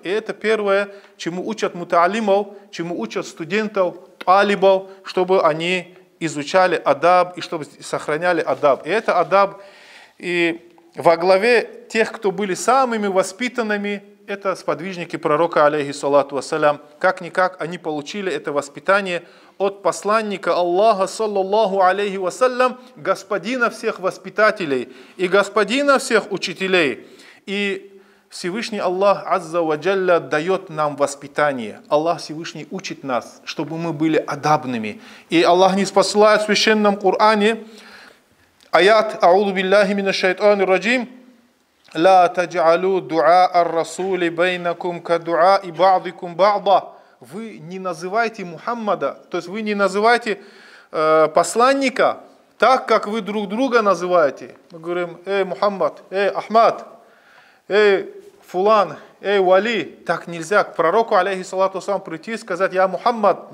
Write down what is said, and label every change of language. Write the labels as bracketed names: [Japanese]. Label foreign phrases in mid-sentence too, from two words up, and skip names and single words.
[Russian] И это первое, чему учат мутаалимов, чему учат студентов, талибов, чтобы они изучали адаб и чтобы сохраняли адаб. И это адаб. И во главе тех, кто были самыми воспитанными, это сподвижники пророка, [Arabic] عليه الصلاة والسلام. [Russian] Как-никак они получили это воспитание от посланника Аллаха, [Arabic] صلى الله عليه وسلم, [Russian] господина всех воспитателей и господина всех учителей. И Всевышний Аллах [Arabic] عز وجل [Russian] дает нам воспитание. Аллах Всевышний учит нас, чтобы мы были адабными. И Аллах не спасает в священном Коране аят [Arabic] «أعوذ بالله من الشيطان الرجيم» «لا تجعلوا دعاء الرسول بينكم كدعاء بعضكم بعضا». [Russian] Вы не называйте Мухаммада, то есть вы не называйте посланника так, как вы друг друга называете. Мы говорим: «Эй, Мухаммад, эй, Ахмад, эй, Фулан, эй, Вали». Так нельзя. К пророку, [Arabic] عليه الصلاة والسلام, [Russian] прийти и сказать: «Я Мухаммад».